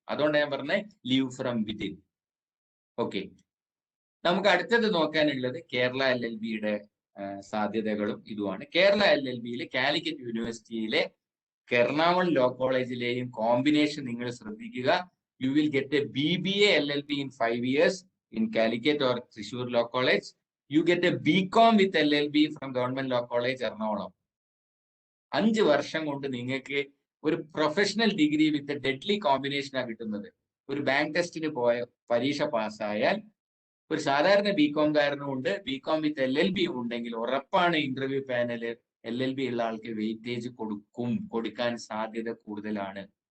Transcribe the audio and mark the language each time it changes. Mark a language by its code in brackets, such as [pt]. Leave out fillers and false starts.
[ml] അതുകൊണ്ട് ഞാൻ പറഞ്ഞ [en] Leave from within. [ml] ഓക്കെ, നമുക്ക് അടുത്തത് നോക്കാനുള്ളത് കേരള LLBയുടെ സാധ്യതകളും ഇതുമാണ്. കേരള LLBയിൽ കാലിക്കറ്റ് യൂണിവേഴ്സിറ്റിയിലെ എറണാകുളം ലോ കോളേജിലെയും കോമ്പിനേഷൻ നിങ്ങൾ ശ്രദ്ധിക്കുക. [en] You will get a BBA LLB in 5 years in Calicut or Thrissur Law College. You get a BCom with LLB from Government Law College Ernakulam. [ml] 5 വർഷം കൊണ്ട് നിങ്ങൾക്ക് ഒരു പ്രൊഫഷണൽ ഡിഗ്രി വിത്ത് ഡെഡ്ലി കോമ്പിനേഷനാണ് കിട്ടുന്നത്. ഒരു ബാങ്ക് ടെസ്റ്റിന് പോയ പരീക്ഷ പാസ്സായാൽ ഒരു സാധാരണ BCom ഉണ്ട്, BCom വിത്ത് LLB ഉണ്ടെങ്കിൽ ഉറപ്പാണ് ഇന്റർവ്യൂ പാനല് LLB ഉള്ള ആൾക്ക് വെയിറ്റേജ് കൊടുക്കാൻ സാധ്യത കൂടുതലാണ്.